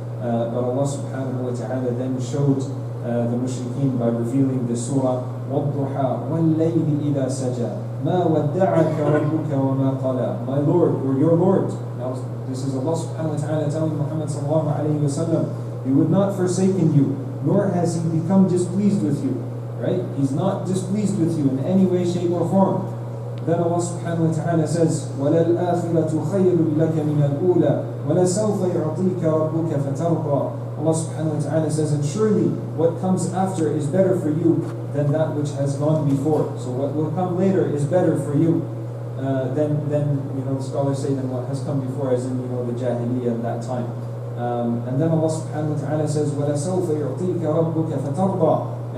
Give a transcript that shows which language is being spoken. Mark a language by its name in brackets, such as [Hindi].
[English] But Allah subhanahu wa ta'ala then showed the mushrikeen by revealing the surah, [Arabic] وَالضُّحَى وَاللَّيْلِ إِذَا سَجَى مَا وَدَّعَكَ رَبُّكَ وَمَا قَلَى. [English] My Lord, or your Lord. Now this is Allah subhanahu wa ta'ala telling Muhammad sallallahu alayhi wa sallam, He would not forsaken you, nor has He become displeased with you. Right? He's not displeased with you in any way, shape or form. Then Allah subhanahu wa ta'ala says, [Arabic] وَلَلْآخِرَةُ خَيْرٌ لَكَ مِنَ الْأُولَى وَلَسَوْفَ يُعْطِيكَ رَبُّكَ فَتَرْضَى. [English] Allah subhanahu wa ta'ala says, and surely what comes after is better for you than that which has gone before. So what will come later is better for you than the scholars say, than what has come before, as in the Jahiliyyah at that time. And then Allah subhanahu wa ta'ala says, [Arabic] وَلَسَوْفَ يُعْطِيكَ رَبُّكَ فَتَرْضَى.